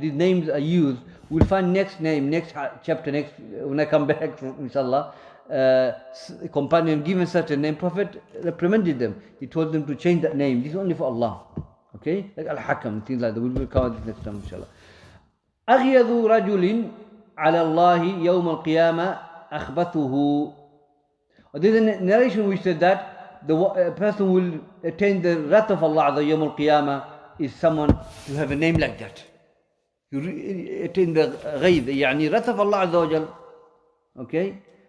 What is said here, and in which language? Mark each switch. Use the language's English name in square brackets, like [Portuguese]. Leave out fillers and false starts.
[English] These names are used. We'll find next chapter, when I come back, inshallah. Companion given such a name, Prophet reprimanded them. He told them to change that name. This is only for Allah. Okay? Like Al-Hakam, things like that. We will cover this next time, inshallah. [Arabic] أغيظ رجل على الله يوم القيامة أخبثه. [English] There is a narration which said that the person will attain the wrath of Allah the يوم القيامة is someone to have a name like that. You attain the ghayb, يعني wrath of Allah Azza wa Jal. Okay?